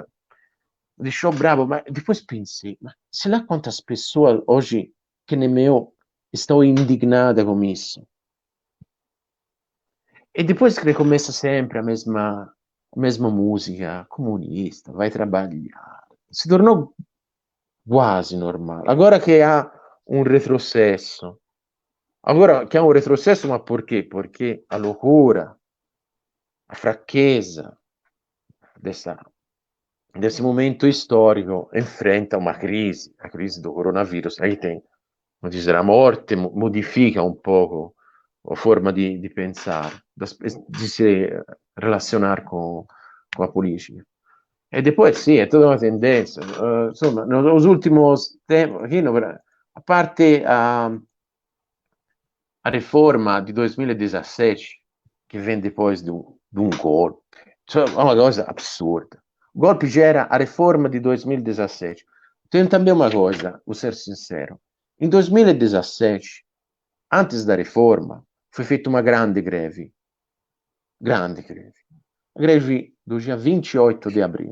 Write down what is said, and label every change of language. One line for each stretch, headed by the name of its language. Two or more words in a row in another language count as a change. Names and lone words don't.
Portuguese: Me deixou bravo, mas depois pensei, mas sei lá quantas pessoas hoje, que nem eu, estão indignadas com isso. E depois que recomeça sempre a mesma música comunista, vai trabalhar. Se tornou quase normal.
Italian: Agora che ha un retrocesso. Agora che ha un retrocesso, ma perché?
Portuguese: Perché a loucura, a fraqueza desse momento histórico enfrenta uma crise, a crise do coronavírus. Aí tem, como dizer, a morte modifica um pouco a forma de pensar, de se relacionar com a política. E depois
Italian: sì, è tutta una tendenza. Insomma,
Portuguese: nos últimos tempos, aqui a parte a
Italian: riforma di 2017,
Portuguese: che vem depois de um golpe, cioè, é uma coisa absurda. O golpe já era a reforma de 2017. Tem também uma coisa, vou ser sincero. Em 2017, antes da reforma, foi feita uma grande greve. Grande greve. A greve do dia 28 de abril.